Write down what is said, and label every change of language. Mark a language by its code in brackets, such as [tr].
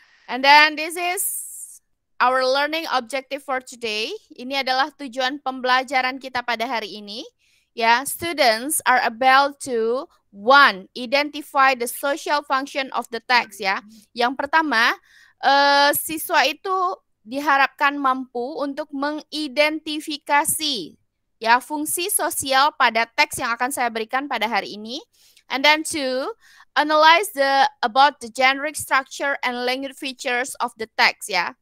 [en] And then this is our learning objective for today. [id] Ini adalah tujuan pembelajaran kita pada hari ini. [en] Ya, students are about to identify the social function of the text. [id] Ya, yang pertama, siswa itu diharapkan mampu untuk mengidentifikasi ya fungsi sosial pada teks yang akan saya berikan pada hari ini. [en] And then two, analyze about the generic structure and language features of the text ya.